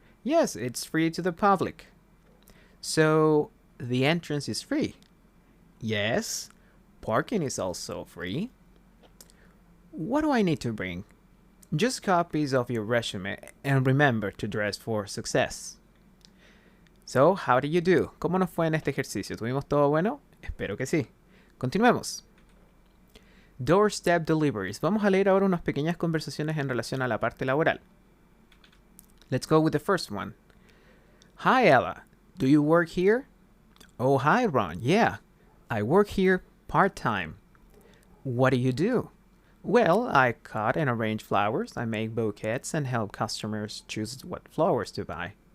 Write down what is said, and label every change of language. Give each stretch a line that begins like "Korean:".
English: Yes, it's free to the public. So, the entrance is free? Yes. Parking is also free. What do I need to bring? Just copies of your resume and remember to dress for success. So, how did you do?
Spanish: ¿Cómo nos fue en este ejercicio? ¿Tuvimos todo bueno? Espero que sí. Continuemos.
English: Doorstep deliveries.
Spanish: Vamos a leer ahora unas pequeñas conversaciones en relación a la parte laboral.
English: Let's go with the first one. Hi, Ella. Do you work here? Oh, hi, Ron. Yeah, I work here part-time. What do you do? Well, I cut and arrange flowers. I make bouquets and help customers choose what flowers to buy.